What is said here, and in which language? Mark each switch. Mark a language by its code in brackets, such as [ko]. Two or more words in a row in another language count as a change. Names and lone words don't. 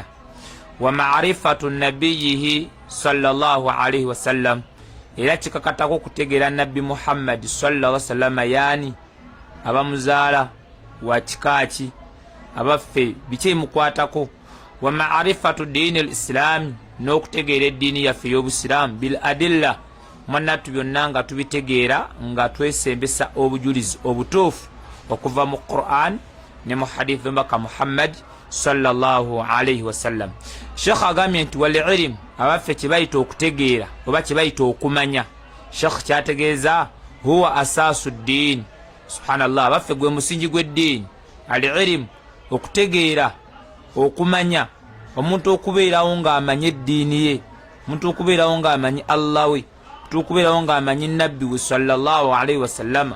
[ar] ومعرفة نبيه صلى الله عليه وسلم, [lg] era kikakatako okutegeera nabbi Muhammad [ar] صلى الله عليه وسلم, [lg] yaani abamuzaala wa kikaaki, abaffe biki bimukwatako. [ar] ومعرفة دين الإسلام, [lg] n'okutegeera eddiini yaffe ey'Obusiraamu [ar] بالأدلة, [lg] mwanattu byonna nga tubitegeera nga twesembesa obujulizi obutuufu okuva mu Qur'an ne mu hadith mbaka Muhammad [ar] صلى الله عليه وسلم. [lg] Sheikh agambye nti [ar] والعلم, [lg] abaffe kibayita okutegeera oba kibayita okumanya, Sheikh kyategeeza [ar] هو أساس الدين. [lg] Subhanallah, abaffe gwe musingi gw'eddiini. [ar] العلم, [lg] okutegeera, okumanya, omuntu okubeerawo ng'amanye eddiini ye, omuntu okubeerawo ng'amanye Allah we, omuntu okubeerawo ng'amanye nabbi we [ar] صلى الله عليه وسلم.